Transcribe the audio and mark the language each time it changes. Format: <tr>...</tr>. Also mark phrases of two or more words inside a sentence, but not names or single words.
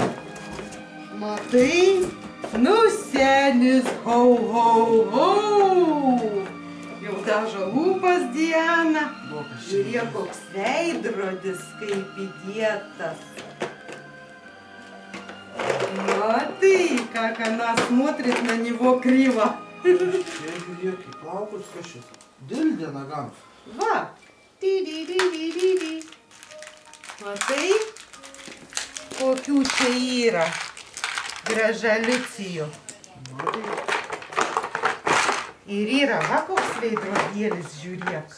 <lt>Matai? Nu, senis, ho, ho, ho. Jau dažo lūpas, Diana. Žiūrėk, koks veidrodis, kaip įdėtas. Matai,</lt> <ru>как она смотрит на него криво.</ru> <lt>Čia žiūrėk, kaip plaukus kažkas. Dildė nagams. Va. Di. Matai, kokių čia yra gražalicijų. Ir yra, va, koks veidrodėlis, žiūrėk.</lt>